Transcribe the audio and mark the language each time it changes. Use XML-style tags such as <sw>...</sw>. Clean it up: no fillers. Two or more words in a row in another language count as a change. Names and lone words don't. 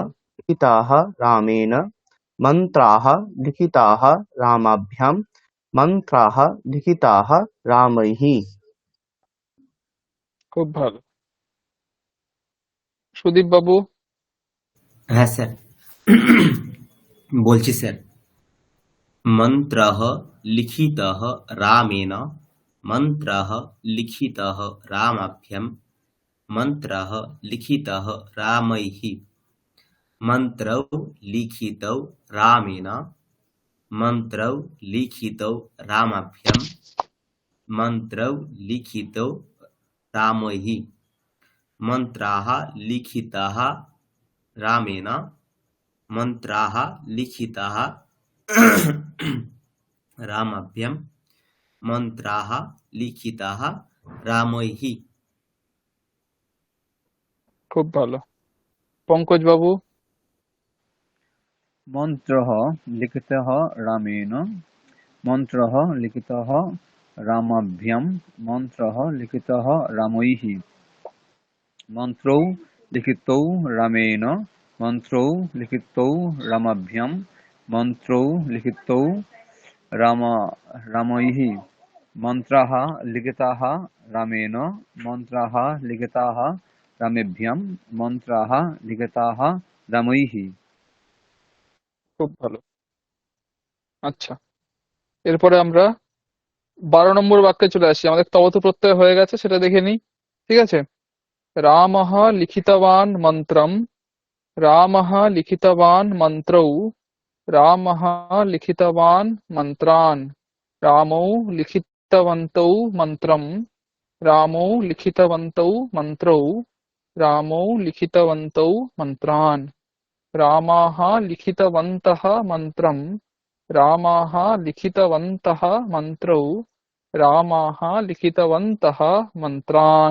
<sa>लिखिताः रामेण, मन्त्राः लिखिताः रामाभ्याम, मन्त्राः लिखिताः रामैः।</sa> <bn>খুব ভালো। সুদীপ বাবু। হ্যাঁ স্যার, বলছি স্যার।</bn> <sa>मन्त्रः लिखितः रामेण, मन्त्रः लिखितः रामाभ्यां, मन्त्रः लिखितः रामैः, मन्त्रौ लिखितौ रामेण, मन्त्रौ लिखितौ रामाभ्यां, मन्त्रौ लिखितौ रामैः, मन्त्राः लिखिताः रामेण, मन्त्राः लिखिताः रामाभ्यां, मन्त्राः लिखिताः रामैः।</sa> <bn>খুব ভালো। পঙ্কজ বাবু।</bn> <sa>मन्त्रः लिखितः रामेण, मन्त्रः लिखितः रामाभ्यां, मन्त्रः लिखितः रामैः, मन्त्रौ लिखितौ रामेण, मन्त्रौ लिखितौ रामाभ्यां, मन्त्रौ लिखितौ रामैः, मन्त्राः लिखिताः रामेण, मन्त्राः लिखिताः रामेभ्यां, मन्त्राः लिखिताः रामैः।</sa> <bn>খুব ভালো। আচ্ছা, এরপরে আমরা 12 নম্বর বাক্যে চলে আসি। আমাদের তবতু প্রত্যয় হয়ে গেছে, সেটা দেখে নিই। ঠিক আছে।</bn> <sa>रामः लिखितवान मन्त्रम, रामः लिखितवान मन्त्रौ, रामः लिखितवान मन्त्रान, रामौ लिखितवन्तौ मन्त्रम, रामौ लिखितवन्तौ मन्त्रौ, रामौ लिखितवन्तौ मन्त्रान, रामाः लिखितवन्तः मन्त्रम, रामाः लिखितवन्तः मन्त्रौ, रामाः लिखितवन्तः मन्त्रान।</sa>